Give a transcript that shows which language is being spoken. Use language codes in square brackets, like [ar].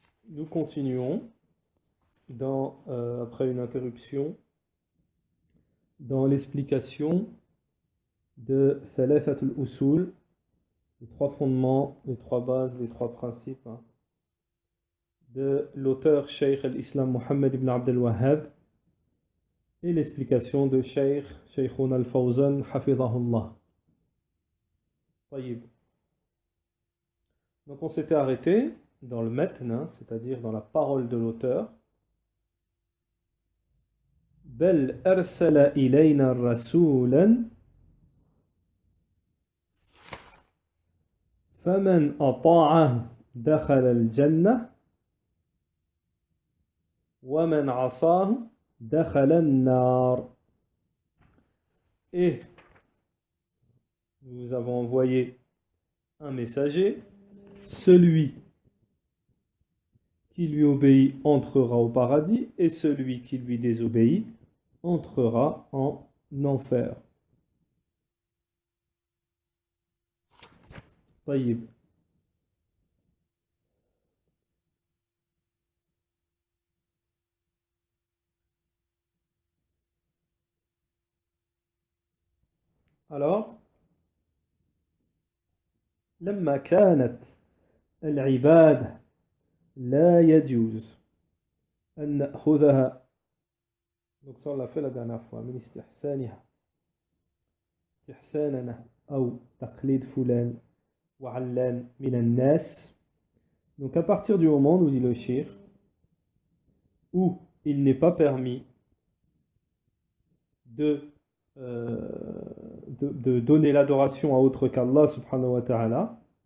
[fr] nous continuons après une interruption dans l'explication de Thalathat al-Usul, les trois fondements, les trois bases, les trois principes de l'auteur Cheikh al-Islam Muhammad ibn Abd al-Wahhab et l'explication de Sheikhuna al-Fawzan Hafidhahullah. [ar] طيب. [fr] Donc on s'était arrêté dans le matn, c'est-à-dire dans la parole de l'auteur. [ar] بل أرسل إلينا رسولا فمن أطاعه دخل الجنة ومن عصاه دخل النار. [fr] Et nous avons envoyé un messager, celui qui lui obéit entrera au paradis et celui qui lui désobéit entrera en enfer. [ar] طيب. Alors, لما كانت العبادة لا يجوز أن نأخذها. [fr] Donc ça on l'a fait la dernière fois. [ar] من استحساننا أو تقليد فلان وعلان من الناس. [fr] Donc à partir du moment, nous dit le cheikh, où il n'est pas permis de donner l'adoration à autre qu'Allah subhanahu wa ta'ala,